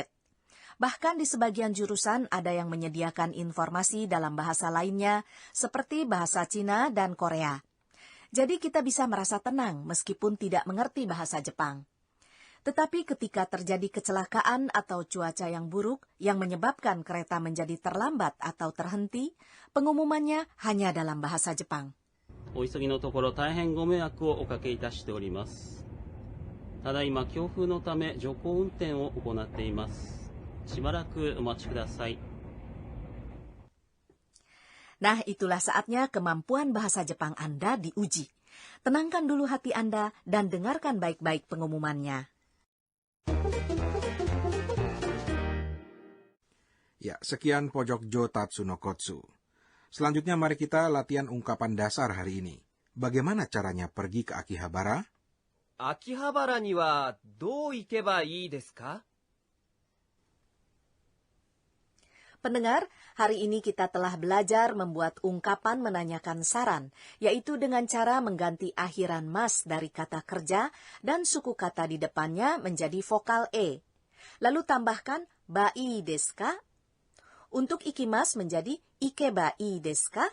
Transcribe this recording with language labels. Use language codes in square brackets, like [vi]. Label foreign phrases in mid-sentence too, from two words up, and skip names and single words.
[id] Bahkan di sebagian jurusan ada yang menyediakan informasi dalam bahasa lainnya, seperti bahasa Cina dan Korea. Jadi kita bisa merasa tenang meskipun tidak mengerti bahasa Jepang. Tetapi ketika terjadi kecelakaan atau cuaca yang buruk yang menyebabkan kereta menjadi terlambat atau terhenti, pengumumannya hanya dalam bahasa Jepang. [ja] お急ぎのところ大変ご迷惑をおかけいたしております。ただいま強風のため徐行運転を行っています。しばらくお待ちください。 [id] Nah, itulah saatnya kemampuan bahasa Jepang Anda diuji. Tenangkan dulu hati Anda dan dengarkan baik-baik pengumumannya. Ya, sekian pojok Jotatsu no Kotsu. Selanjutnya mari kita latihan ungkapan dasar hari ini. Bagaimana caranya pergi ke Akihabara? [ja] 秋葉原にはどう行けばいいですか? [id] Pendengar, hari ini kita telah belajar membuat ungkapan menanyakan saran, yaitu dengan cara mengganti akhiran mas dari kata kerja dan suku kata di depannya menjadi vokal e. Lalu tambahkan [ja] ばいですか? [id] Untuk ikimas menjadi [ja] 行けばいですか?